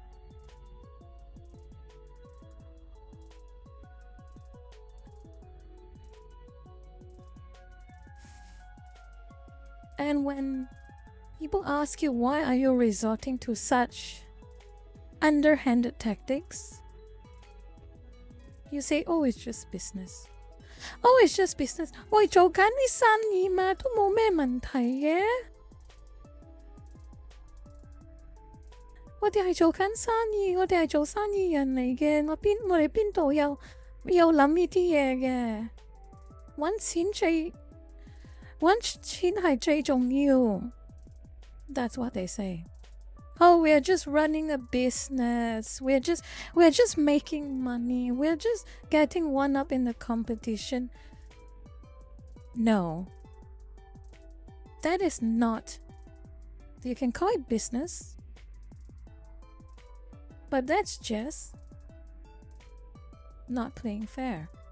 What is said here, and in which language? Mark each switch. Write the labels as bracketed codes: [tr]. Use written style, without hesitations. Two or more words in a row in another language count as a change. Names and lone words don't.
[en] And when people ask you why are you resorting to such underhanded tactics, you say, oh, it's just business. Oh, it's just business. [yue] 我做緊啲生意嘛，都冇咩問題嘅。我哋係做緊生意，我哋係做生意人嚟嘅。我哋邊度有諗呢啲嘢嘅？揾錢係最重要。 [en] That's what they say. Oh, we're just running a business. We're just making money. We're just getting one up in the competition. No. That is not. You can call it business, but that's just not playing fair.